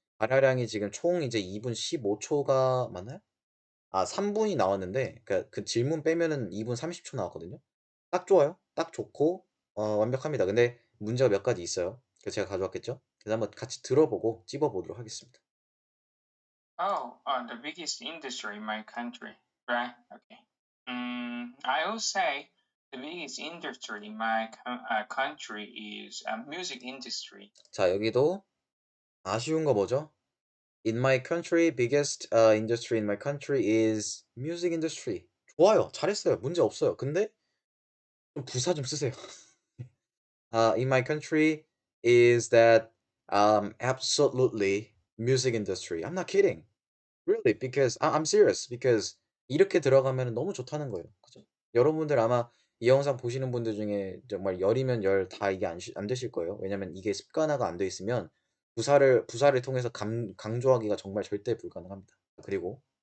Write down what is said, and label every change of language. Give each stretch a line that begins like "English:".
Korean: 발화량이 지금 총 이제 2분 15초가 맞나요? 3분이 나왔는데 그 질문 빼면은 2분 30초 나왔거든요. 딱 좋아요. 딱 좋고 완벽합니다. 근데 문제가 몇 가지 있어요. 그래서 제가 가져왔겠죠. 그래서 한번 같이 들어보고 찝어보도록 하겠습니다.
English: Oh, the biggest industry in my country, right? Okay. I will say the biggest industry in my country is music industry.
Korean: 자, 여기도 아쉬운 거 뭐죠?
English: In my country, biggest industry in my country is music industry.
Korean: 좋아요. 잘했어요. 문제 없어요. 근데 좀 부사 좀 쓰세요.
English: In my country is that absolutely music industry. I'm not kidding. Really, because I'm serious.
Korean: Because 이렇게 들어가면 너무 좋다는 거예요. 그죠? 여러분들 아마 이 영상 보시는 분들 중에 정말 열이면 열 다 이게 안 되실 거예요. 왜냐면 이게 습관화가 안 돼 있으면 부사를 통해서 강조하기가 정말 절대 불가능합니다. 그리고